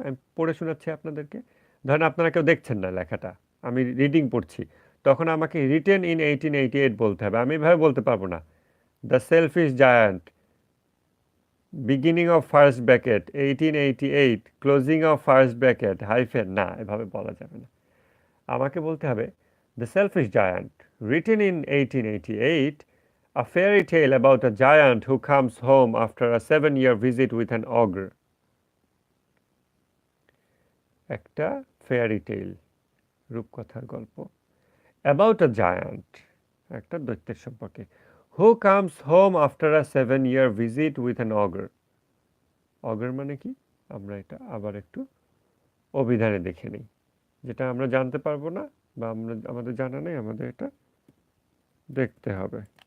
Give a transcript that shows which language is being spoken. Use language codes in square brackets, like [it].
[bn] আমি পড়ে শোনাচ্ছি আপনাদেরকে। ধরেন আপনারা কেউ দেখছেন না লেখাটা, আমি রিডিং পড়ছি, তখন আমাকে [en] written in 1888 [bn] বলতে হবে, আমি এভাবে বলতে পারবো না the shellfish giant, [en] beginning of first bracket [bn] 1888, [en] closing of first bracket hyphen, [bn] না, এভাবে বলা যাবে না। আমাকে বলতে হবে [en] The selfish giant, written in 1888, a fairy tale about a giant who comes home after a 7-year visit with an ogre. একটা fairy tale, [bn] রূপকথার গল্প, [en] about a giant, [bn] একটা দৈত্যের সম্পর্কে, [en] Who comes home after a 7-year visit with an ogre. [bn] অগার মানে কি, আমরা এটা আবার একটু অভিধানে দেখে নিই, যেটা আমরা জানতে পারবো না বা আমাদের জানা নেই, আমাদের এটা দেখতে হবে।